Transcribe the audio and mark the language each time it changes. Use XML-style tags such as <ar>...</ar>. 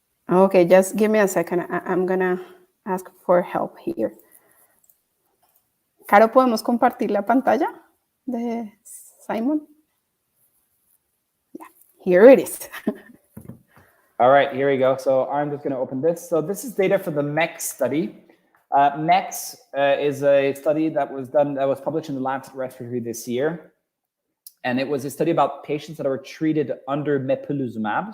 <en>Okay, just give me a second. I'm gonna ask for help here.</en> <es>Caro, ¿podemos compartir la pantalla de Simon?</es> <en>Yeah, here it is. All right, here we go. So I'm just gonna open this. So this is data for the MEX study. MEX is a study that was published in the Lancet Respiratory this year. And it was a study about patients that are treated under mepolizumab.</en>